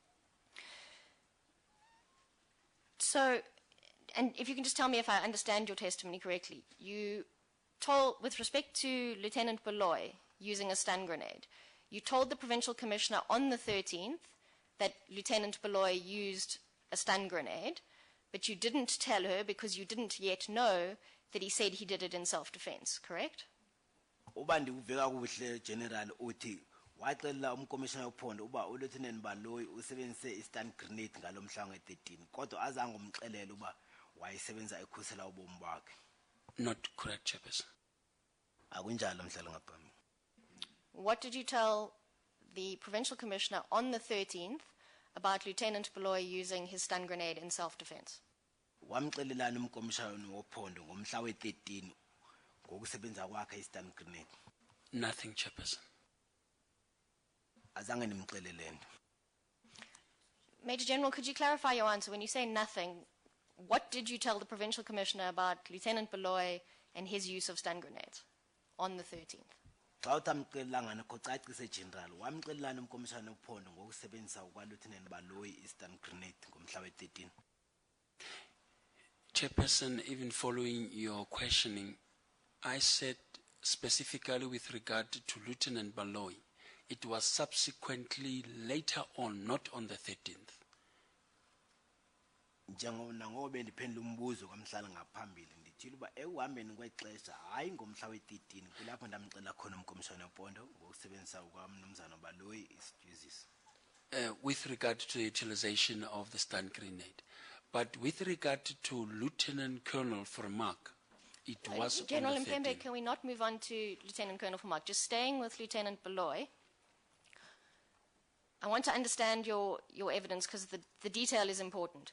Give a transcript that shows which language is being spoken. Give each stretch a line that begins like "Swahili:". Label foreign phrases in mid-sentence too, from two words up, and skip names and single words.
English: So, and if you can just tell me if I understand your testimony correctly, you told, with respect to Lieutenant Baloyi using a stun grenade, you told the Provincial Commissioner on the 13th that Lieutenant Baloyi used a stun grenade, but you didn't tell her because you didn't yet know that he said he did it in self-defense, correct?
Xhosa: Uba ndikuveka kuhle General uthi waxelela umcommissioner wophondo uba uLieutenant Baloyi usebenzise i-
English: stun grenade
Xhosa: ngalo mhla nge-13 kodwa azange umxelele uba wayisebenza ekhusela ubomi bakhe.
English: Not correct, Chairperson.
Xhosa: Akunjalo mhlalo ngaphambili.
English: What did you tell the Provincial Commissioner on the 13th about Lieutenant Baloyi using his stun grenade in self-defense?
Xhosa: Wamxelelana umcommissioner wophondo ngomhla we-13 ngokusebenza kwakhe i-
English: stun grenade. Nothing, Chairperson.
Xhosa: Azange nimxelele nto.
English: Major General, could you clarify your answer? When you say nothing, what did you tell the Provincial Commissioner about Lieutenant Baloyi and his use of stun grenades on the 13th?
Xhosa: Xa utamxelelanga nakho cacise General wamxelelana umcommissioner wophondo ngokusebenzisa kwa-Lieutenant Baloyi i-
English: stun grenade
Xhosa: ngomhla we-13.
English: Chairperson, even following your questioning, I said specifically with regard to Lieutenant Baloyi, it was subsequently later on, not on the 13th.
Xhosa: Njengoba ndiphendula umbuzo kamhlala ngaphambili ndithile uba ekuhambeni kwexesha hayi ngomhla we-13 kulapho ndamcela khona umkomishana wephondo ngokusebenzisa kwamnumzana Baloyi isithuziso.
English: With regard to the utilization of the stun grenade, but with regard to Lieutenant Colonel Vermaak, it was General on the Mpembe, 13th. can we not move on to Lieutenant Colonel Vermaak? Just staying with Lieutenant Baloy. I want to understand your evidence because the detail is important.